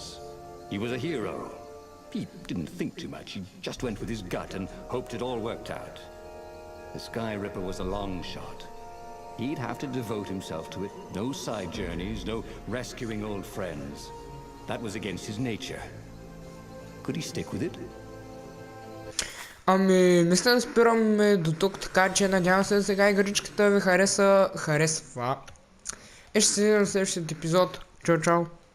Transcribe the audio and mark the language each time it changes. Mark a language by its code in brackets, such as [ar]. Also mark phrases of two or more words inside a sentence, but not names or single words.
[en] He was a hero. He didn't think too much. He just went with his gut and hoped it all worked out. The Sky Ripper was a long shot. He'd have to devote himself to it. No side journeys, no rescuing old friends. That was against his nature. Could he stick with it? [bg] Мисля да спираме до тук, така че надявам се сега игричката ви харесва. И ще се видим в следващия епизод. Чао, чао!